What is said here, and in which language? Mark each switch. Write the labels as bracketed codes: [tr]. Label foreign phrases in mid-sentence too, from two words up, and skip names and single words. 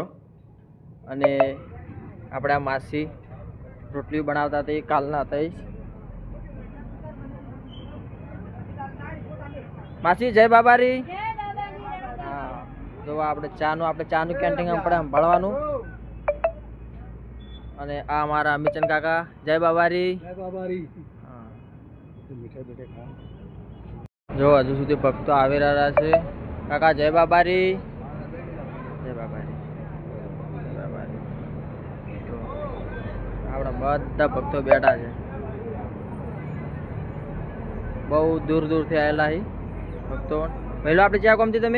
[gu] અને આપણે આ માસી રોટલી બનાવતા હતા, એ કાલના હતા। માસી જય બાબારી। હા, જો આપણે ચાનું કેન્ટીન આપણે સંભાળવાનું। અને આ અમારા અમિચન કાકા, જય બાબારી। જય બાબારી। हाँ, મીઠે મીઠે ખા। જો હજુ સુધી ભક્તો આવી રહ્યા છે। કાકા જય બાબારી। જય બાબારી, જય બાબારી। તો આપણા બધા ભક્તો બેઠા છે, બહુ દૂર દૂર થી આવેલા છે ભક્તો। પહેલો આપણે ક્યા ગામથી તમે?